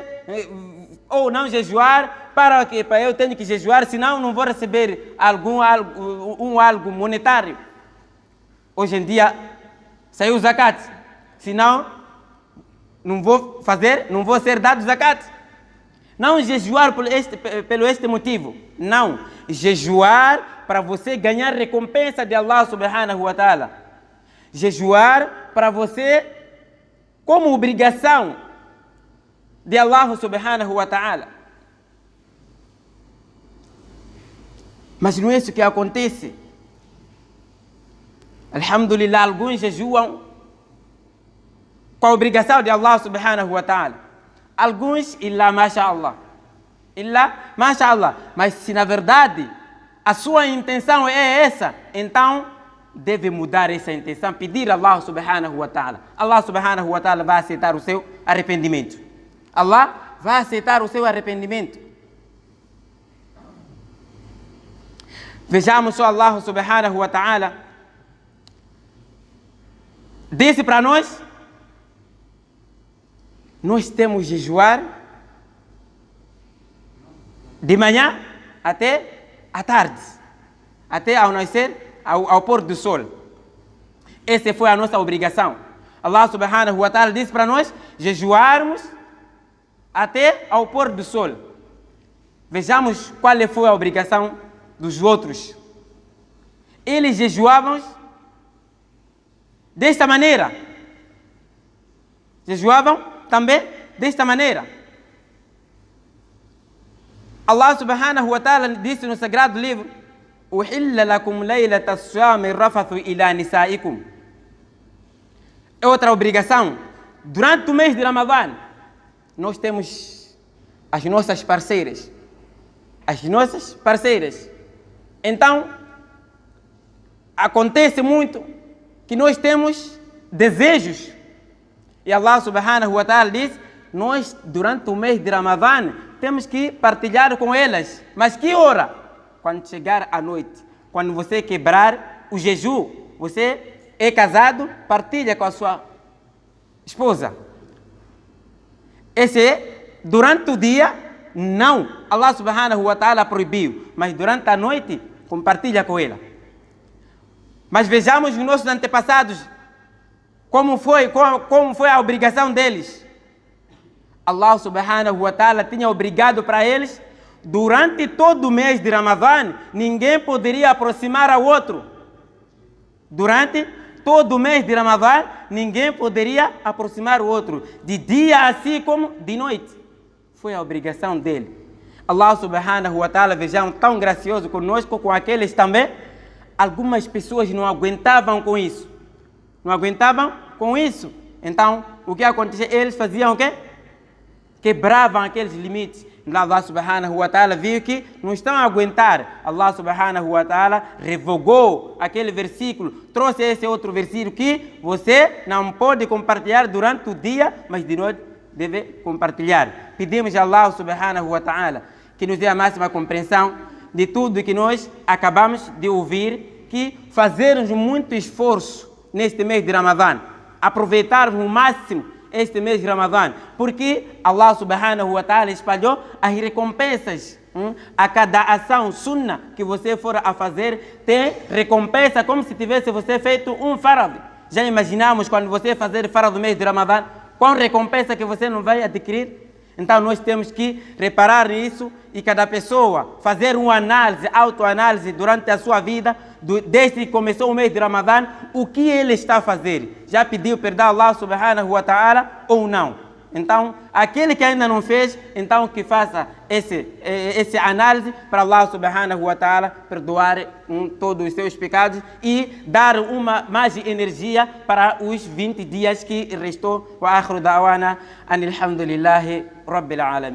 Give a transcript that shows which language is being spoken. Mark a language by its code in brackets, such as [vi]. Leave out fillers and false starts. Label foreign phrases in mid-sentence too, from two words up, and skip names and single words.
[pt] Ou não jejuar para que eu tenho que jejuar, senão não vou receber algo monetário. Hoje em dia saiu o zakat. Senão não vou ser dado zakat. Não jejuar pelo este motivo. Não. Jejuar para você ganhar recompensa de Allah [ar] سبحانه وتعالى. [pt] Jejuar para você como obrigação de Allah [ar] سبحانه وتعالى. [pt] Mas não é isso que acontece. Alhamdulillah, alguns jejuam com a obrigação de Allah [ar] سبحانه وتعالى. [pt] Alguns, [ar] إلا ما شاء الله. إلا ما شاء الله. [pt] Mas se na verdade a sua intenção é essa, então deve mudar essa intenção, pedir a Allah [ar] سبحانه وتعالى. [pt] Allah [ar] سبحانه وتعالى [pt] vai aceitar o seu arrependimento. Allah vai aceitar o seu arrependimento. Vejamos só, Allah [ar] سبحانه وتعالى [pt] disse para nós temos de jejuar de manhã até à tarde, até ao nascer, ao pôr do sol. Essa foi a nossa obrigação. Allah [ar] سبحانه وتعالى [pt] disse para nós jejuarmos até ao pôr do sol. Vejamos qual foi a obrigação dos outros. Eles jejuavam desta maneira. Jejuavam também desta maneira. Allah [ar] سبحانه وتعالى [pt] disse no sagrado livro: [ar] أحل لكم ليلة الصيام الرفث إلى نسائكم. [pt] É outra obrigação. Durante o mês de Ramadã, nós temos as nossas parceiras. As nossas parceiras. Então, acontece muito que nós temos desejos. E Allah [ar] سبحانه وتعالى [pt] diz: nós, durante o mês de Ramadã, temos que partilhar com elas. Mas que hora? Quando chegar a noite. Quando você quebrar o jejum, você é casado, partilha com a sua esposa. Esse é durante o dia, não. Allah [ar] سبحانه وتعالى [pt] proibiu. Mas durante a noite, compartilha com ela. Mas vejamos os nossos antepassados, como foi a obrigação deles. Allah [ar] سبحانه وتعالى [pt] tinha obrigado para eles, durante todo o mês de Ramadã, ninguém poderia aproximar ao outro. Durante todo o mês de Ramadã, ninguém poderia aproximar o outro, de dia assim como de noite. Foi a obrigação dele. Allah [ar] سبحانه وتعالى, [pt] vejam, tão gracioso conosco, com aqueles também. Algumas pessoas não aguentavam com isso. Não aguentavam com isso. Então, o que acontecia? Eles faziam o quê? Quebravam aqueles limites. Allah [ar] سبحانه وتعالى [pt] viu que não estão a aguentar. Allah [ar] سبحانه وتعالى [pt] revogou aquele versículo, trouxe esse outro versículo que você não pode compartilhar durante o dia, mas de noite deve compartilhar. Pedimos a Allah [ar] سبحانه وتعالى [pt] que nos dê a máxima compreensão de tudo que nós acabamos de ouvir, que fazermos muito esforço neste mês de Ramadã, aproveitarmos o máximo este mês de Ramadã, porque Allah [ar] سبحانه وتعالى [pt] espalhou as recompensas. A cada ação sunna que você for a fazer, tem recompensa como se tivesse você feito um farad. Já imaginamos quando você fazer farad do mês de Ramadã, qual recompensa que você não vai adquirir? Então nós temos que reparar nisso e cada pessoa fazer uma análise, autoanálise durante a sua vida, desde que começou o mês de Ramadã, o que ele está a fazer. Já pediu perdão a Allah [ar] سبحانه وتعالى [pt] ou não? Então, aquele que ainda não fez, então que faça esse análise para Allah [ar] سبحانه وتعالى [pt] perdoar todos os seus pecados e dar uma mais energia para os 20 dias que restou. [ar] وآخر دعوانا أن الحمد لله رب العالمين.